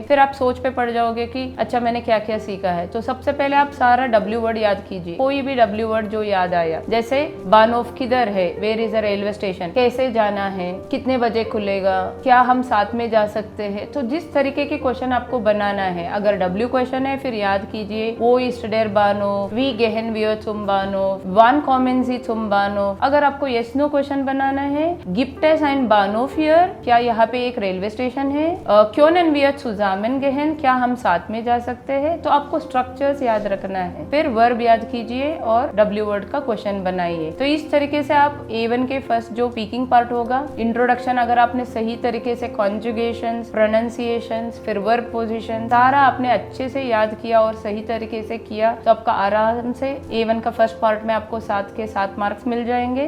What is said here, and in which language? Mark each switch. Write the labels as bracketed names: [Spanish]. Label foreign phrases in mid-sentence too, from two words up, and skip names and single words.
[Hindi] फिर आप सोच पे पड़ जाओगे कि अच्छा मैंने क्या क्या सीखा है। तो सबसे पहले आप सारा [English] W word [Hindi] याद कीजिए, कोई भी [English] W word [Hindi] जो याद आया। जैसे बानहोफ किधर है, [English] where is a railway station, [Hindi] कैसे जाना है, कितने बजे खुलेगा, क्या हम साथ में जा सकते हैं। तो जिस तरीके के क्वेश्चन आपको बनाना है, अगर [English] W question [Hindi] है फिर याद कीजिए [German] Wo ist der Bahnhof, wie gehen wir zum Bahnhof, wann kommen Sie zum Bahnhof। [Hindi] अगर आपको [English] yes no [Hindi] क्वेश्चन बनाना है, [German] gibt es ein Bahnhof hier, [Hindi] क्या यहाँ पे एक रेलवे स्टेशन है, [German] können wir zusammen gehen, [Hindi] क्या हम साथ में जा सकते हैं। तो आपको स्ट्रक्चर्स याद रखना है। फिर वर्ब याद कीजिए और [English] W word [Hindi] का क्वेश्चन बनाइए। तो इस तरीके से आप A1 के फर्स्ट जो [English] speaking part [Hindi] होगा, इंट्रोडक्शन, अगर आपने सही तरीके से कॉन्जुगेशन, प्रोनाउंसिएशन, फिर [English] verb position [Hindi] सारा आपने अच्छे से याद किया और सही तरीके से किया, तो आपका आराम से A1 का फर्स्ट पार्ट में आपको 7 के 7 मार्क्स मिल जाएंगे।